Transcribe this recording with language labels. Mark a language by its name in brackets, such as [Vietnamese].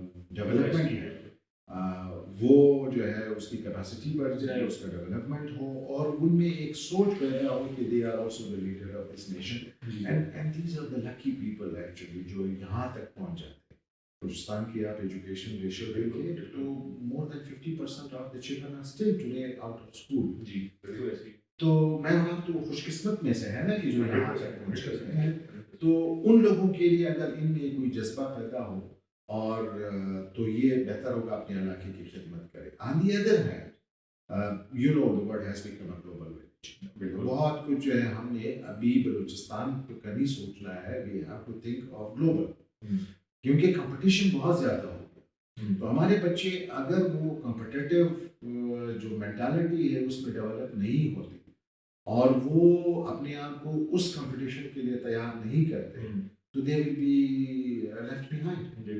[Urdu] Development ہے وہ جو ہے اس کی کیپیسٹی بڑھ جائے، اس کا ڈیولپمنٹ ہو، اور ان میں ایک سوچ پیدا ہو کہ [English] They are also the leader of this nation. And these are the lucky people actually [Urdu] جو یہاں تک پہنچ جاتے ہیں. بلوچستان کی آپ ایجوکیشن ریشو دیکھیں تو [English] More than 50% of the children are still today out of school. [Urdu] جی بالکل ایسے. تو میں وہاں تو خوش قسمت میں سے ہے نا کہ جو یہاں تک پہنچ گئے ہیں. تو ان لوگوں کے لیے اگر ان میں کوئی جذبہ پیدا ہو اور تو یہ بہتر ہوگا اپنے علاقے کی خدمت کرے. [English] On the other hand you know the world has become a global village. [Urdu] بہت کچھ جو ہے ہم نے ابھی بلوچستان کا نہیں سوچنا ہے، [English] we have to think of global, [Urdu] کیونکہ کمپٹیشن بہت زیادہ ہو گیا. تو ہمارے بچے اگر وہ کمپٹیٹیو جو مینٹالٹی ہے اس میں ڈیولپ نہیں ہوتی اور وہ اپنے آپ کو اس کمپٹیشن کے لیے تیار نہیں کرتے، تو [English] They will be left behind.